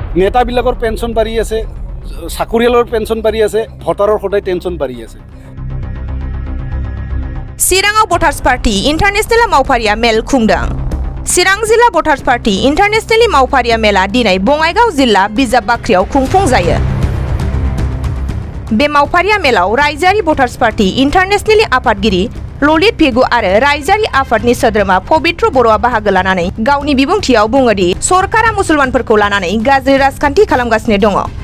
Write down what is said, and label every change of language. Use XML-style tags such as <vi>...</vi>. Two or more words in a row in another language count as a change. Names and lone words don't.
<as>নেতাবিলাকৰ পেঞ্চন বাঢ়ি আছে, চাকৰিয়ালৰ পেঞ্চন বাঢ়ি আছে, ভোটাৰৰ সদায় টেনচন বাঢ়ি আছে।</as> <brx>चिराङाव भटार्स पार्टी इन्टारनेसनेल मावफारिया मेल खुंदों। चिरां जिल्ला भटार्स पार्टी इन्टारनेसनेल मावफारिया मेला दिनै बङाइगाव जिल्ला बिजाब बाख्रियाव खुंफुंजायो। बे मावफारिया मेलाव रायजोआरि भटार्स पार्टी इन्टारनेसनेलनि आफादगिरि ललित पेगु आरो रायजोआरि आफादनि सोद्रोमा पबित्र बर'आ बाहागो लानानै गावनि बिबुंथियाव बुङोदि सरकारा मुसलमानफोरखौ लानानै गाज्रि राजखान्थि खालामगासिनो दङ।</brx>